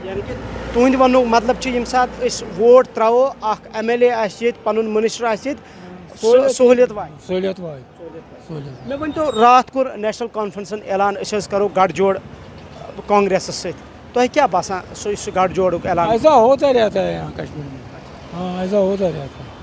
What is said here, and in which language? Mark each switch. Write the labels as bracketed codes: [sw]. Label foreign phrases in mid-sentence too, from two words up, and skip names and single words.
[ks] یعنی کہ تُہنٛدِ وننُک مطلب چھُ ییٚمہِ ساتہٕ أسۍ ووٹ ترٛاوو اکھ MLA آسہِ ییٚتہِ پنُن مِنسٹر آسہِ ییٚتہِ سہوٗلیت واتہِ. سہوٗلیت واتہِ سہوٗلیت. مےٚ ؤنۍتو راتھ کوٚر نیشنل کانفرنسن اعلان أسۍ حظ کرو گٹھ جوڑ کانگریسس سۭتۍ. تۄہہِ کیٛاہ باسان سُہ گٹھ جوڑُک اعلان؟ [ur] ایسا ہوتا رہتا ہے یہاں کشمیر میں. ہاں ایسا ہوتا رہتا ہے.